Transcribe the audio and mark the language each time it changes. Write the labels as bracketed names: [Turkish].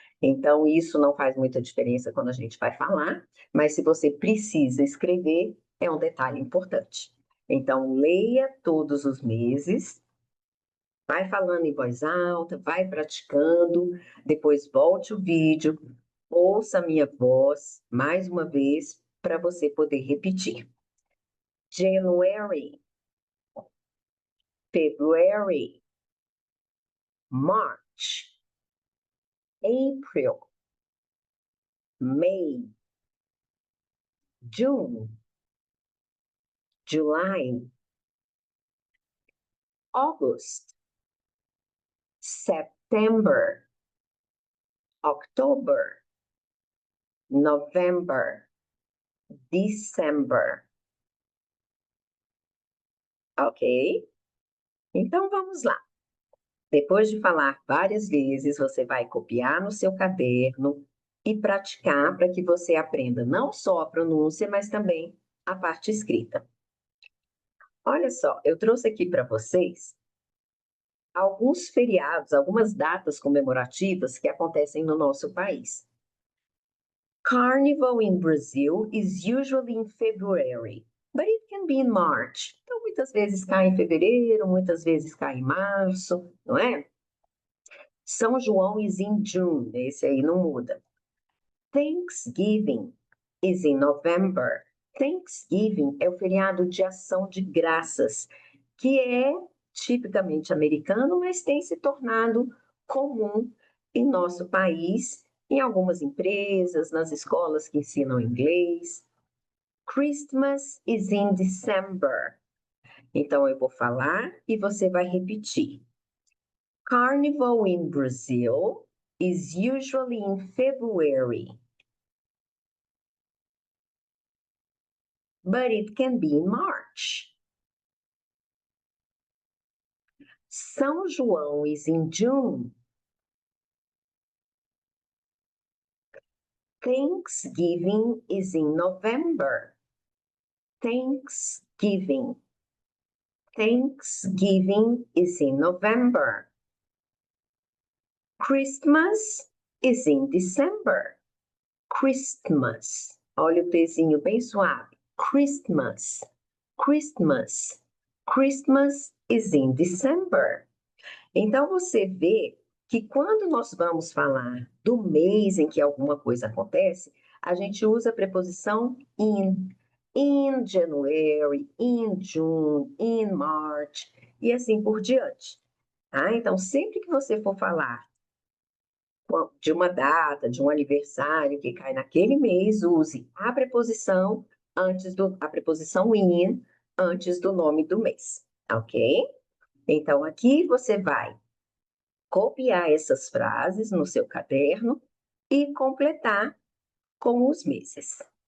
[Portuguese] Então, isso não faz muita diferença quando a gente vai falar, mas se você precisa escrever, é um detalhe importante. Então, leia todos os meses, vai falando em voz alta, vai praticando, depois volte o vídeo, ouça a minha voz mais uma vez para você poder repetir. [English] January, February, March, April, May, June, July, August, September, October, November, December. [Portuguese] Ok? Então vamos lá. Depois de falar várias vezes, você vai copiar no seu caderno e praticar para que você aprenda não só a pronúncia, mas também a parte escrita. Olha só, eu trouxe aqui para vocês alguns feriados, algumas datas comemorativas que acontecem no nosso país. [English] Carnival in Brazil is usually in February, but it can be in March. [Portuguese] Então, muitas vezes cai em fevereiro, muitas vezes cai em março, não é? São João [English] is in June, [Portuguese] esse aí não muda. [English] Thanksgiving is in November. [Portuguese] Thanksgiving é o feriado de ação de graças, que é tipicamente americano, mas tem se tornado comum em nosso país, em algumas empresas, nas escolas que ensinam inglês. [English] Christmas is in December. [Portuguese] Então eu vou falar e você vai repetir. [English] Carnival in Brazil is usually in February, but it can be in March. São João is in June. Thanksgiving is in November. Thanksgiving. Thanksgiving is in November. Christmas is in December. [Portuguese] Christmas. Olha o Tzinho bem suave. [English] Christmas. Christmas. Christmas is in December. [Portuguese] Então, você vê que quando nós vamos falar do mês em que alguma coisa acontece, a gente usa a preposição in. [English] In January, in June, in March, [Portuguese] e assim por diante. Tá? Então, sempre que você for falar de uma data, de um aniversário que cai naquele mês, use a preposição a preposição in antes do nome do mês, ok? Então, aqui você vai copiar essas frases no seu caderno e completar com os meses.